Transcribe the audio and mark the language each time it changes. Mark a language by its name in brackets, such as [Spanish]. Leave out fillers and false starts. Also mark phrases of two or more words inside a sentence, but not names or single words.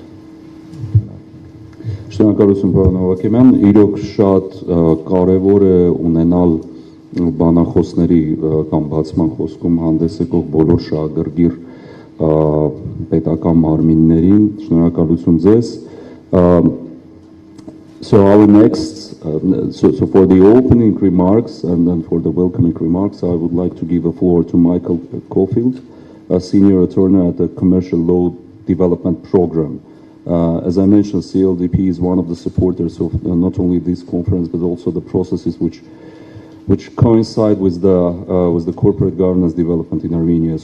[Armenian] Շնորհակալություն պարոն Հովակիմյան, իրոք շատ կարեւոր է ունենալ բանախոսների կամ բացման խոսքում հանդես եկող բոլոր շահագրգիռ պետական մարմիններին, շնորհակալություն ձեզ։ [English] So our next, so for the opening remarks and then for the welcoming remarks, I would like to give the floor to Michael Caulfield, a senior attorney at the Commercial Law Development Program. As I mentioned, CLDP is one of the supporters of not only this conference but also the processes which coincide with the corporate governance development in Armenia.